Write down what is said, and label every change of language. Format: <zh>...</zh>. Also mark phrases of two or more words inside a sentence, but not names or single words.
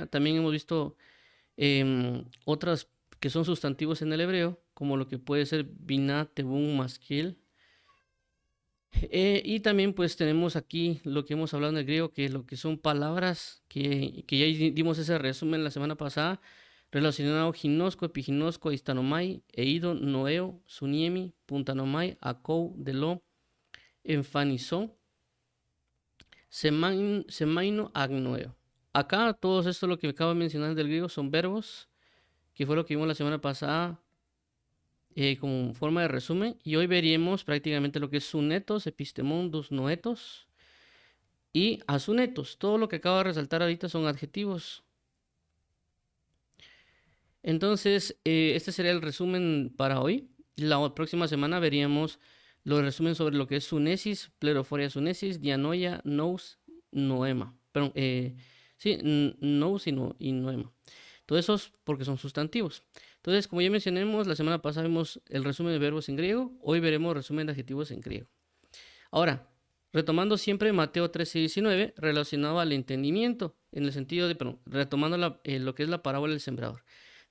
<es>También hemos visto otras que son sustantivos en el hebreo, como lo que puede ser</es> <he>בינה, תבון, משכיל.</he> <es>Y también pues tenemos aquí lo que hemos hablado en el griego, que lo que son palabras que ya dimos ese resumen la semana pasada, relacionado</es> <el>γινώσκω, ἐπιγινώσκω, ἐπίσταμαι, εἴδω, νοέω, συνίημι, πυνθάνομαι, ἀκούω, δηλόω, ἐμφανίζω, σημαίνω, ἀγνοέω.</el> <es>Acá todo esto lo que acabo de mencionar del griego son verbos, que fue lo que vimos la semana pasada, como forma de resumen, y hoy veríamos prácticamente lo que es</es> <el>συνετός, ἐπιστήμων,</el> <es>dos noetos y asunetos. Todo lo que acabo de resaltar ahorita son adjetivos. Entonces, este sería el resumen para hoy. La próxima semana veríamos los resumen sobre lo que es</es> <el>σύνεσις, πληροφορία σύνεσις, διάνοια, νοῦς, νόημα.</el> <es>Perdón, sí, nous y noema. Todos esos porque son sustantivos. Entonces, como ya mencionamos, la semana pasada vimos el resumen de verbos en griego, hoy veremos resumen de adjetivos en griego. Ahora, retomando siempre Mateo 13:19, relacionado al entendimiento, en el sentido de, perdón, retomando lo que es la parábola del sembrador.</es>